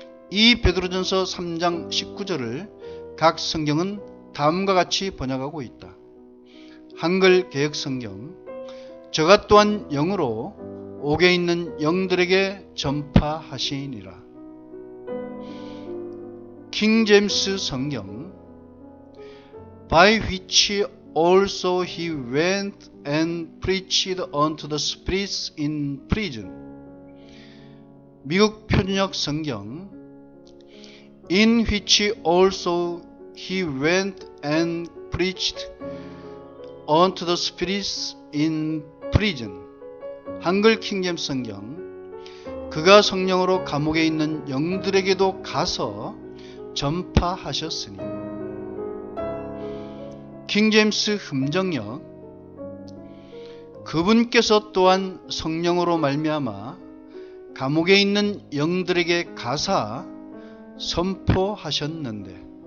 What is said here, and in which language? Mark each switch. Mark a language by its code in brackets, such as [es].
[ko] 이 베드로전서 3장 19절을 각 성경은 다음과 같이 번역하고 있다. 한글 개역 성경 저가 또한 영으로 옥에 있는 영들에게 전파하시니라. 킹 제임스 성경 [en] By which also he went and preached unto the spirits in prison. [ko] 미국 표준역 성경 [en] In which also he went and preached unto the spirits in prison. [ko] 한글 킹제임스 성경 그가 성령으로 감옥에 있는 영들에게도 가서 전파하셨으니. 킹제임스 흠정역 그분께서 또한 성령으로 말미암아 감옥에 있는 영들에게 가사 선포하셨는데.